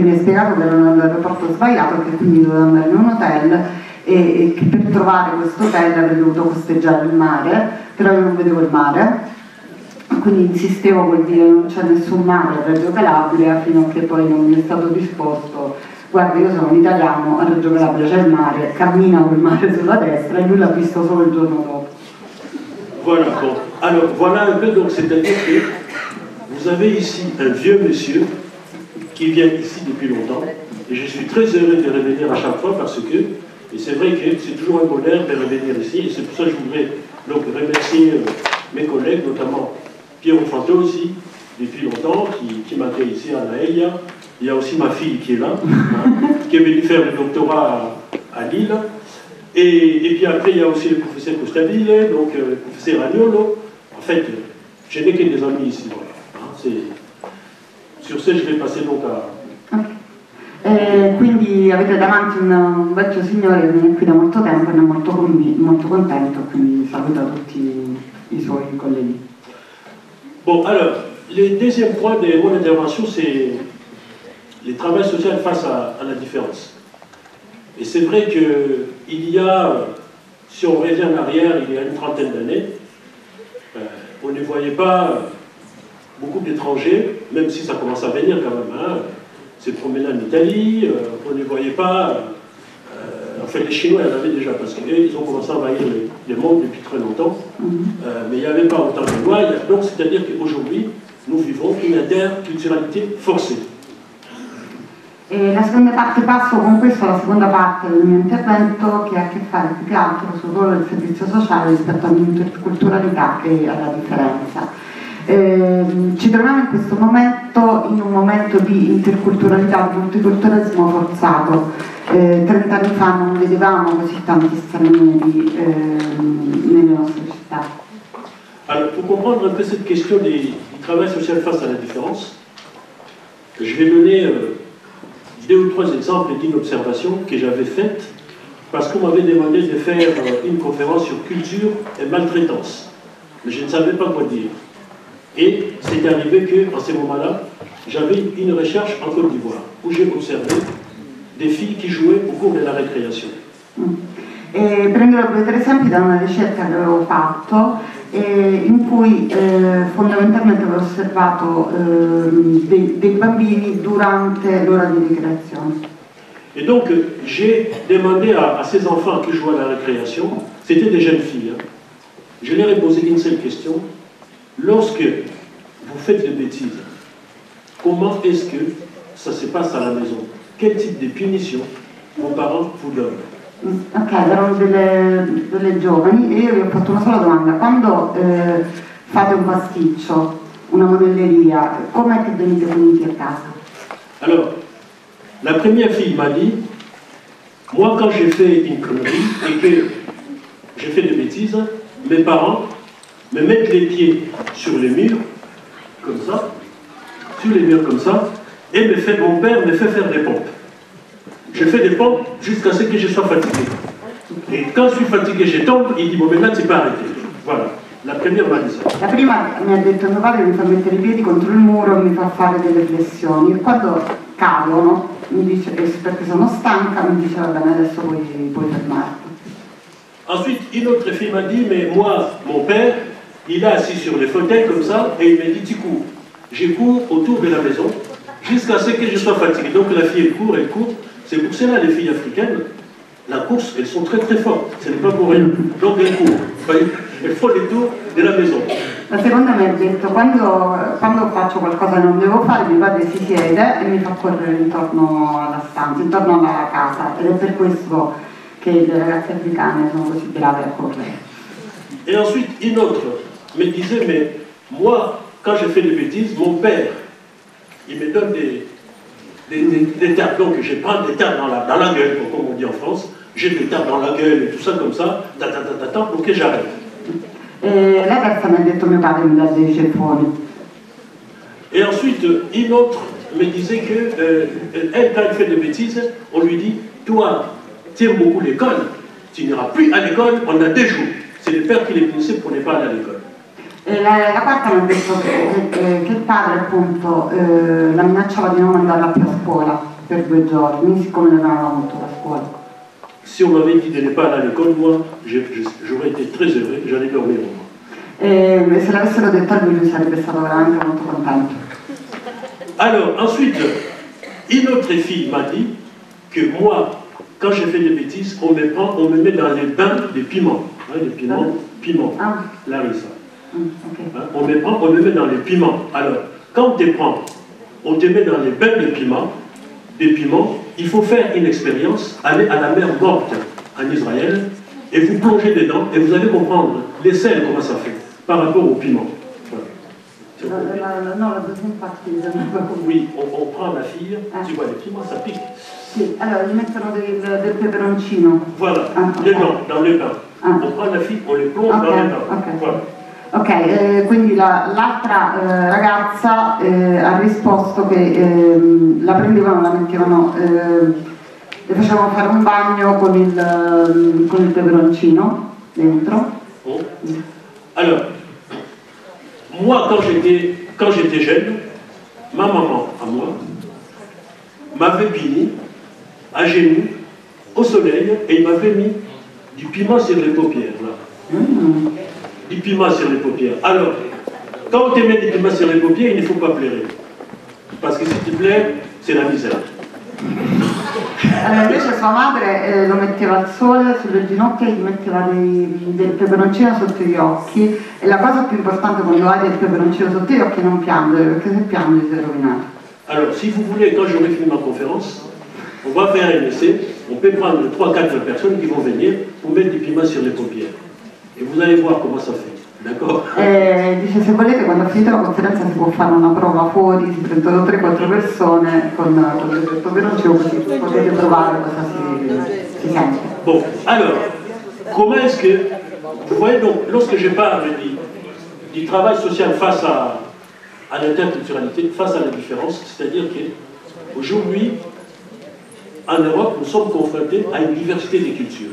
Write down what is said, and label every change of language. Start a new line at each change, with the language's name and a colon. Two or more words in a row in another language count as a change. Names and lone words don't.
Italian: mi ha spiegato che ero nell'aeroporto sbagliato e che quindi dovevo andare in un hotel e che per trovare questo hotel avrei dovuto costeggiare il mare, però io non vedevo il mare, quindi insistevo col dire non c'è nessun mare a Reggio Calabria, fino a che poi non mi è stato risposto guarda io sono un italiano, a Reggio Calabria c'è il mare, cammina col mare sulla destra, e lui l'ha visto solo il giorno dopo.
French: Voilà, bon. Alors voilà un peu, donc c'est-à-dire que vous avez ici un vieux monsieur qui vient ici depuis longtemps, et je suis très heureux de revenir à chaque fois parce que et c'est vrai que c'est toujours un bonheur de revenir ici, et c'est pour ça que je voudrais donc remercier mes collègues, notamment Piero Fantozzi, depuis longtemps, qui m'accueille ici à La Eia, Il y a aussi ma fille qui est là, hein, qui est venue faire le doctorat à Lille. Et puis après, il y a aussi le professeur Costabile, donc le professeur Agnolo. En fait, je n'ai que des amis ici. Voilà. Hein, sur ce, je vais passer donc à...
Italian: Quindi avete davanti un vecchio signore che viene qui da molto tempo e ne è molto contento, quindi saluta tutti i suoi colleghi.
French: Bon, alors, le deuxième point de mon intervention, c'est le travail social face à la différence. Et c'est vrai qu'il y a, si on revient en arrière, il y a une trentaine d'années, on ne voyait pas beaucoup d'étrangers, même si ça commence à venir quand même, hein, se promener en Italie, on ne voyait pas, en fait les Chinois en avaient déjà, parce qu'ils ont commencé à envahir le monde depuis très longtemps, mais il n'y avait pas autant de lois, donc c'est-à-dire qu'aujourd'hui, nous vivons une interculturalité forcée.
Italian: E la seconda parte passo con questo alla seconda parte del mio intervento, che ha a che fare più che altro sul ruolo del servizio sociale rispetto all'interculturalità e alla differenza. Ci troviamo in questo momento in un momento di interculturalità, di multiculturalismo forzato. 30 anni fa non vedevamo così tanti stranieri nelle nostre città.
French: Alors, pour comprendre un peu cette question du travail social face à la différence, je vais donner 2 ou 3 exemples d'une observation que j'avais faite parce qu'on m'avait demandé de faire une conférence sur culture et maltraitance. Mais je ne savais pas quoi dire. Et c'est arrivé qu'en ce moment-là, j'avais une recherche en Côte d'Ivoire où j'ai observé des filles qui jouaient au cours de la récréation. E prenderò 2 o 3 esempi da una ricerca che avevo fatto in cui fondamentalmente avevo osservato dei bambini durante l'ora di ricreazione. Et donc j'ai demandé à ces enfants qui jouaient à la récréation, c'était des jeunes filles, hein. Je leur ai posé une seule question: lorsque vous faites des bêtises, comment est-ce que ça se passe à la maison? Quel type de punition vos parents vous donnent?
Italian: Ok, erano delle giovani e io vi ho fatto una sola domanda: quando fate un pasticcio, una modelleria, com'è che venite puniti a casa?
French: Alors, la première fille m'a dit, moi quand j'ai fait une connerie et que j'ai fait des bêtises, mes parents me mettent les pieds sur les murs, comme ça, sur les murs comme ça, et mon père me fait faire des pompes. Je fais des pompes jusqu'à ce que je sois fatigué. Et quand je suis fatigué, je tombe, il dit, bon, maintenant tu peux arrêter. Voilà, la première m'a dit ça.
Italian: La prima mi ha detto mio padre mi fa mettere i piedi contro il muro e mi fa fare delle flessioni. E quando cadono, mi dice, perché sono stanca, mi dice, va bene, adesso puoi fermarti.
French: Ensuite, une autre fille m'a dit, mais moi, mon père, il est assis sur le fauteuil comme ça, et il me dit, tu cours. Je cours autour de la maison, jusqu'à ce que je sois fatigué. Donc la fille, elle court, elle court. C'est pour cela, les filles africaines, la course, elles sont très très fortes. Ce n'est pas pour rien. Donc elles courent. Elles font les tours de la maison.
Italian: La seconda mi ha detto, quando faccio qualcosa che non devo fare, mio padre si siede e mi fa correre intorno alla stanza, intorno alla casa. Ed è per questo che le ragazze africane sono così brave a correre.
French: Et ensuite, une autre me disait, mais moi, quand je fais des bêtises, mon père, il me donne des tapes. Donc je prends des tapes dans la gueule, comme on dit en France. J'ai des tapes dans la gueule et tout ça comme ça, pour que j'arrête.
Italian: E la terza mi ha detto mio padre mi dà dei ceffoni.
French: Et ensuite, une autre me disait que elle, quand elle fait des bêtises, on lui dit, toi, tu aimes beaucoup l'école, tu n'iras plus à l'école, on a 2 jours. C'est le père qui les punissait pour ne pas aller à l'école.
Italian: E la quarta mi ha detto che il padre appunto la minacciava di non mandarla più a scuola per 2 giorni, siccome ne aveva avuto la scuola.
French: Si on m'avait dit de ne pas aller à l'école, moi, j'aurais été très heureux, j'allais dormir au moins.
Italian: E se l'avessero detto a lui sarebbe stato veramente molto contento.
French: Alors, ensuite, une autre fille m'a dit que moi, quand j'ai fait des bêtises, on me met dans les bains de piment. Hein, des piment, Ah. Larissa. Okay. Hein, on me met dans les piments. Alors, quand on te met dans les bains de piment, des piments, il faut faire une expérience, aller à la mer Morte en Israël, et vous plongez dedans, et vous allez comprendre les sels, comment ça fait, par rapport au piment. Voilà. Non, la deuxième partie. Oui, on prend la fille, tu vois, les piments, ça pique.
Italian: Sì, allora gli mettono del peperoncino.
French: Voilà, Okay. dedans, dans le pain. On prend la fille, on les plonge dans le pain. Okay. Voilà.
Italian: Ok, quindi l'altra ragazza ha risposto che la prendevano, la mettevano, le facevano fare un bagno con il peperoncino dentro.
French: Bon. Alors, moi quand j'étais jeune, ma maman à moi m'avait puni à genoux au soleil et il m'avait mis du piment sur les paupières là. Du piment sur les paupières. Alors, quand on te met du piment sur les paupières, il ne faut pas pleurer. Parce que si tu pleures, c'est la misère.
Italian: Allora, invece sua madre lo metteva al sole sulle ginocchia e gli metteva del peperoncino sotto gli occhi, e la cosa più importante quando hai del peperoncino sotto gli occhi è non piangere, perché se piangi sei rovinato.
French: Alors, si vous voulez, quand j'aurai fini ma conférence, on va faire un essai, on peut prendre 3-4 personnes qui vont venir pour mettre du piment sur les paupières. E vous allez voir comment ça fait, d'accord?
Italian: Dice, se volete, quando ha finito la conferenza si può fare una prova fuori, si prendono 3-4 persone con il peperoncino, così potete provare cosa si sente.
French: Bon, alors, comment est-ce que, vous voyez donc, lorsque je parle du travail social face à l'interculturalité, face à la différence, c'est-à-dire qu'aujourd'hui, en Europe, nous sommes confrontés à une diversité des cultures.